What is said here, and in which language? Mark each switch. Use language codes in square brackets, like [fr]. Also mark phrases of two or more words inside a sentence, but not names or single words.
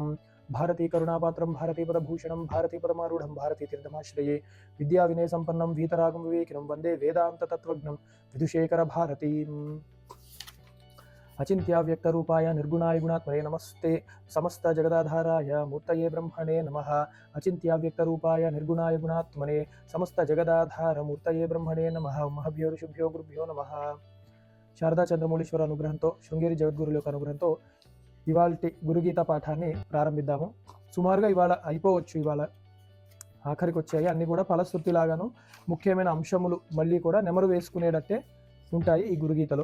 [sa] भारती करुणापात्रं भारतीपदभूषणं भारतीपदमारूढं भारतीतीर्थमाश्रये विद्या विनय संपन्नं वीतरागं विवेकिनं वन्दे वेदांत तत्त्वज्ञं विदुशेखर भारतीम्। अचिन्त्याव्यक्तरूपाय निर्गुणाय गुणात्मने नमस्ते समस्त जगदाधाराय मूर्तये ब्रह्मणे नमः। अचिन्त्याव्यक्तरूपाय निर्गुणाय गुणात्मने समस्त जगदाधार मूर्तये ब्रह्मणे नमः। महभ्यो ऋषिभ्यो गुरुभ्यो नमः। [te] శారదా చంద్రమౌళీశ్వర అనుగ్రహంతో శృంగేరి జగద్గురుల యొక్క అనుగ్రహంతో ఇవాల్టి గురుగీత పాఠాన్ని ప్రారంభిద్దాము. సుమారుగా ఇవాళ అయిపోవచ్చు, ఇవాళ ఆఖరికి వచ్చాయి. అన్నీ కూడా ఫలశ్రుతిలాగాను ముఖ్యమైన అంశములు మళ్ళీ కూడా నెమరు వేసుకునేటట్టే ఉంటాయి ఈ గురుగీతలో.